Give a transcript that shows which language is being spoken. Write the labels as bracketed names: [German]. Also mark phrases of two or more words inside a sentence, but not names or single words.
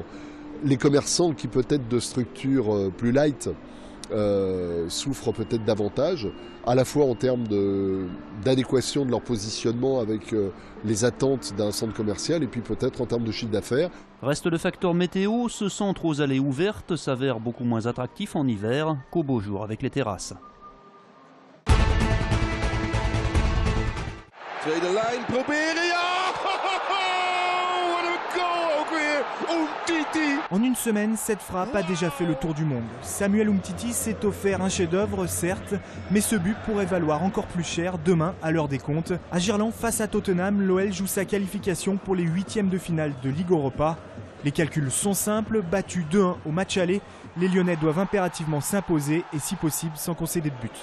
[French] Les commerçants qui peut-être de structure plus light souffrent peut-être davantage, à la fois en termes d'adéquation de leur positionnement avec les attentes d'un centre commercial et puis peut-être en termes de chiffre d'affaires. Reste le facteur météo, ce centre aux allées ouvertes s'avère beaucoup moins attractif en hiver qu'au beau jour avec les terrasses. [Dutch] Tweede lijn proberen, ja! Wat een goal ook weer! Umtiti! [French] En une semaine, cette frappe a déjà fait le tour du monde. Samuel Umtiti s'est offert un chef-d'œuvre, certes, mais ce but pourrait valoir encore plus cher demain à l'heure des comptes. À Girland, face à Tottenham, l'OL joue sa qualification pour les 8e de finale de Ligue Europa. Les calculs sont simples, battus 2-1 au match aller, les Lyonnais doivent impérativement s'imposer et si possible sans concéder de but.